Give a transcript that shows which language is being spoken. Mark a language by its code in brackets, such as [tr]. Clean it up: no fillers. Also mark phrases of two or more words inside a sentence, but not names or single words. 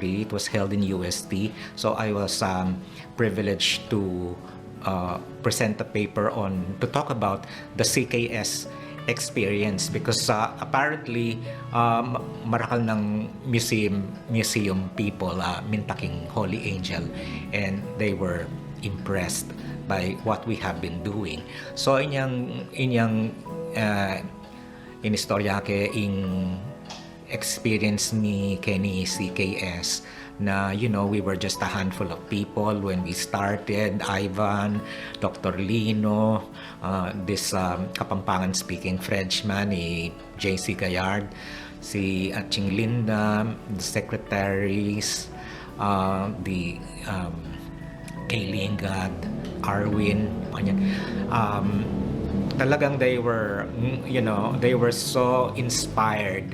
[en] It was held in UST, so I was privileged to present a paper to talk about the CKS experience, because apparently [pam] marakal ng [en] museum people mintaking Holy Angel, and they were impressed by what we have been doing. So [pam] inyang inistorya ke ing experience ni Kenny CKS na [en] we were just a handful of people when we started. Ivan, Dr. Lino, this Kapampangan speaking Frenchman, JC Gayard, si Ching Linda, the secretaries, the Kaylingad, Arwin, talagang they were so inspired.